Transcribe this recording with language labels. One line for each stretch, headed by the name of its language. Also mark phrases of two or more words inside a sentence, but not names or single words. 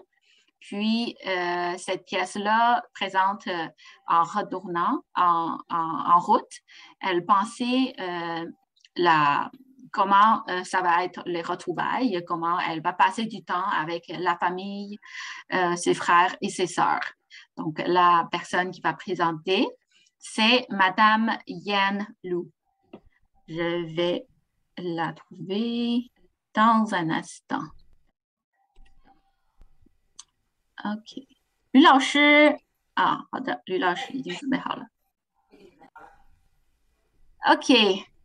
French: Puis, cette pièce-là présente en retournant en route, elle pensait comment ça va être les retrouvailles, comment elle va passer du temps avec la famille, ses frères et ses sœurs. Donc, la personne qui va présenter, c'est Madame Yen Lu. Je vais la trouver dans un instant. OK.
Chinese: 吕老师啊，好的，吕老师已经准备好了。OK。